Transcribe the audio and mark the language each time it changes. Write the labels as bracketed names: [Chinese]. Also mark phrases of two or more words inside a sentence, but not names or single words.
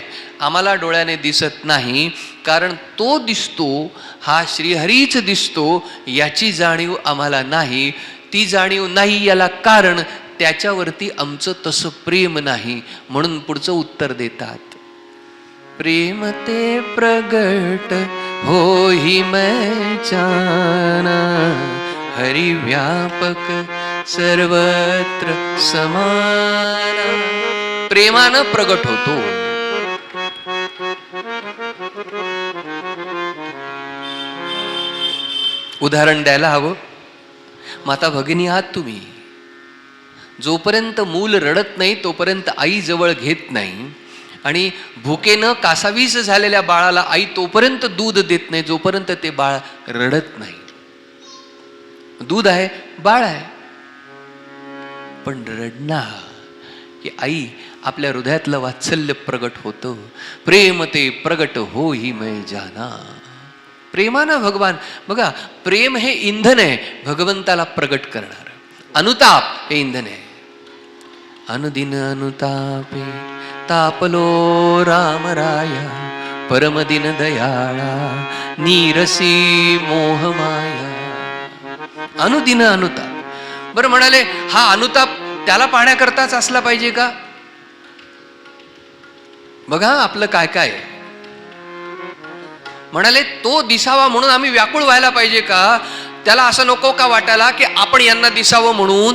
[Marathi] आम्हाला डोळ्याने दिसत नाही, कारण तो दिसतो, हा श्रीहरीच दिसतो, याची जाणीव आम्हाला नाही. ती जाणीव नाही याला कारण त्याच्यावरती आमचं तसं प्रेम नाही. म्हणून पुढचं उत्तर देतात, [Awadhi] प्रेम ते प्रगट होई मैं जाना, हरि व्यापक सर्वत्र समान. [Marathi] प्रेमानं प्रगट होतो. उदाहरण द्यायला हवं. माता भगिनी आहात तुम्ही, जोपर्यंत मूल रडत नाही तोपर्यंत आई जवळ घेत नाही, आणि भुकेनं कासावीस झालेल्या बाळाला आई तोपर्यंत दूध देत नाही जोपर्यंत ते बाळ रडत नाही. दूध आहे, बाळ आहे, पण रडणार की आई आपल्या हृदयातलं वात्सल्य प्रगट होतं. [Awadhi] प्रेम ते प्रगट हो ही मैं जाना. [Marathi] प्रेमानं भगवान, बघा, प्रेम हे इंधन आहे भगवंताला प्रगट करणार. अनुताप हे इंधन आहे. अनुदिन अनुतापे तापलो रामराया, परमदिन दयाळा नीरसी मोहमाया. अनुदिन अनुताप. बरं, म्हणाले हा अनुताप त्याला पाहण्याकरताच असला पाहिजे का? बघा आपलं काय काय आहे. म्हणाले तो दिसावा म्हणून आम्ही व्याकुळ व्हायला पाहिजे का? त्याला असं नको का वाटायला की आपण यांना दिसावं म्हणून?